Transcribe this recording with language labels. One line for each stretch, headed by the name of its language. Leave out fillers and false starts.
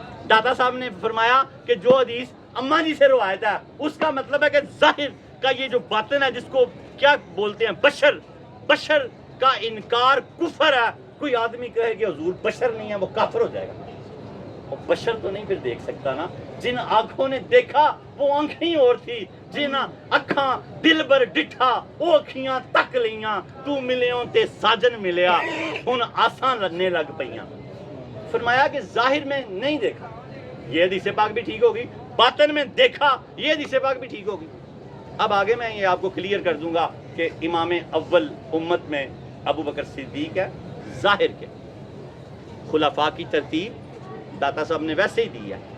Urdu: داتا صاحب نے فرمایا کہ جو حدیث اماں جی سے روایت ہے اس کا مطلب ہے کہ ظاہر کا یہ جو باطن ہے جس کو کیا بولتے ہیں بشر کا انکار کفر ہے. کوئی آدمی کہے کہ حضور بشر نہیں ہے وہ کافر ہو جائے گا. وہ بشر تو نہیں پھر دیکھ سکتا نا. جن آنکھوں نے دیکھا وہ آنکھیں اور تھی،
Punjabi: جن اکھاں دل بر ڈٹھا وہ اکھیاں تک لیاں، تو ملیوں تے ساجن ملیا ہن آسان لگنے لگ پیاں.
Urdu: فرمایا کہ ظاہر میں نہیں دیکھا، یہ حدیث پاک بھی ٹھیک ہوگی. باطن میں دیکھا، یہ حدیث پاک بھی ٹھیک ہوگی. اب آگے میں یہ آپ کو کلیئر کر دوں گا کہ امام اول امت میں ابوبکر صدیق ہے. ظاہر کے خلفاء کی ترتیب داتا صاحب نے ویسے ہی دی ہے.